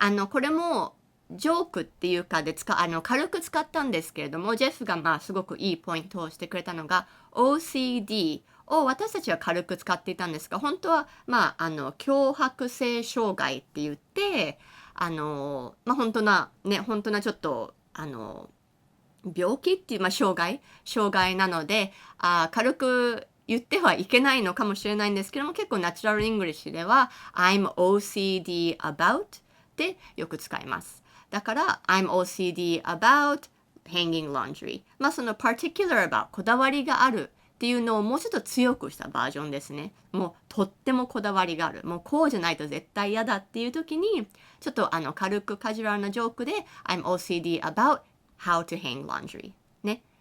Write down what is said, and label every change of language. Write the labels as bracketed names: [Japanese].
[Japanese] これもジョークっていうかで軽く使ったんですけれども、ジェフがすごくいいポイントをしてくれたのが OCD を私たちは軽く使っていたんですが、本当は強迫性障害って言って、本当なちょっと病気っていう障害なので、軽く言ってはいけないのかもしれないんですけども、結構ナチュラルイングリッシュでは [English] I'm OCD about [Japanese] ってよく使います。だから [English] I'm OCD about hanging laundry。 [Japanese] その [English] particular about [Japanese] こだわりがあるっていうのをもうちょっと強くしたバージョンですね。もうとってもこだわりがある。もうこうじゃないと絶対嫌だっていう時に、ちょっと軽くカジュアルなジョークで [English] I'm OCD about how to hang laundry。 [Japanese] ね。